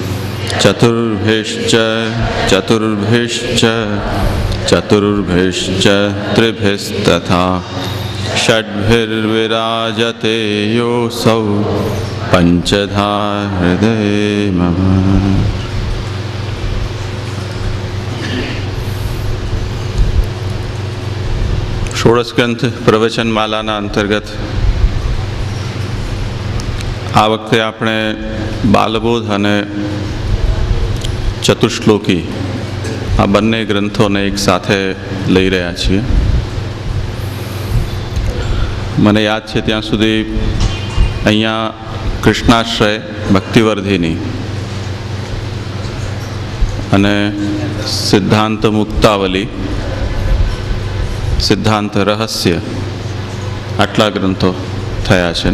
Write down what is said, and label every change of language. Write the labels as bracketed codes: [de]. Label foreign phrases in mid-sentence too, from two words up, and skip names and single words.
[sa] चतुर्भिश्च त्रिभिस्तथा षड्भिर्विराजते योऽसौ पञ्चधा हृदये मम। [gu] षोडश ग्रंथ प्रवचनमालाના અંતર્ગત આ વખતે આપણે બાલબોધ અને ચતુશ્લોકી આ બંને ગ્રંથોને એક સાથે લઈ રહ્યા છીએ. મને યાદ છે ત્યાં સુધી અહીંયા કૃષ્ણાશ્રય ભક્તિવર્ધિની અને સિદ્ધાંત મુક્તાવલી, સિદ્ધાંત રહસ્ય આટલા ગ્રંથો થયા છે ને.